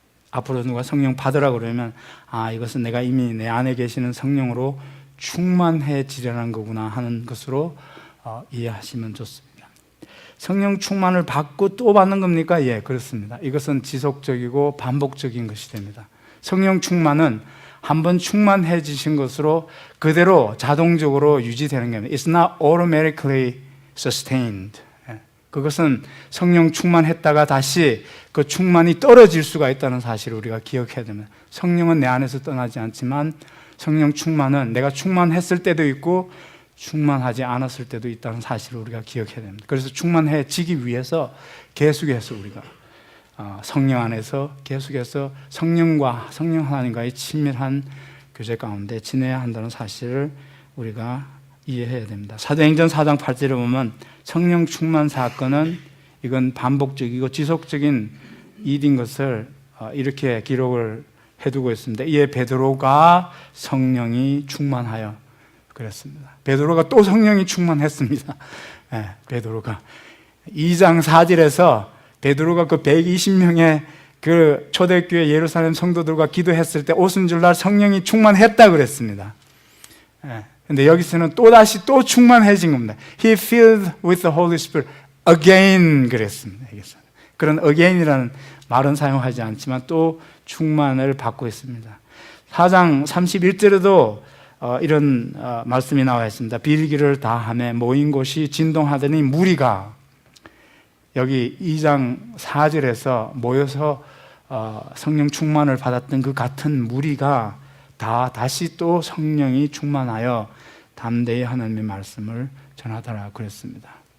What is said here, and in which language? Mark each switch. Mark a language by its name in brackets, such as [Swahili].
[Korean] 앞으로 누가 성령 받으라 그러면 이것은 내가 이미 내 안에 계시는 성령으로 충만해지려는 거구나 하는 것으로 이해하시면 좋습니다. 성령 충만을 받고 또 받는 겁니까? 예, 그렇습니다. 이것은 지속적이고 반복적인 것이 됩니다. 성령 충만은 한번 충만해지신 것으로 그대로 자동적으로 유지되는 겁니다. [English] It's not automatically sustained. [Korean] 그것은 성령 충만했다가 다시 그 충만이 떨어질 수가 있다는 사실을 우리가 기억해야 됩니다. 성령은 내 안에서 떠나지 않지만 성령 충만은 내가 충만했을 때도 있고 충만하지 않았을 때도 있다는 사실을 우리가 기억해야 됩니다. 그래서 충만해지기 위해서 계속해서 우리가 성령 안에서 계속해서 성령 하나님과의 친밀한 교제 가운데 지내야 한다는 사실을 우리가 이해해야 됩니다. 사도행전 4장 8절에 보면 성령 충만 사건은 이건 반복적이고 지속적인 일인 것을 이렇게 기록을 해두고 있습니다. 이에 베드로가 성령이 충만하여 그랬습니다. 베드로가 또 성령이 충만했습니다. 베드로가 2장 4절에서 베드로가 그 120명의 그 초대교회 예루살렘 성도들과 기도했을 때 오순절날 성령이 충만했다 그랬습니다. 근데 여기서는 또다시 또 충만해진 겁니다. [English] He filled with the Holy Spirit again [Korean] 그랬습니다. 그런 again이라는 말은 사용하지 않지만 또 충만을 받고 있습니다. 4장 31절에도 이런 말씀이 나와 있습니다. 빌기를 다하며 모인 곳이 진동하더니 무리가, 여기 2장 4절에서 모여서 성령 충만을 받았던 그 같은 무리가 다시 또 성령이 충만하여 담대히 하나님의 말씀을 전하더라 그랬습니다.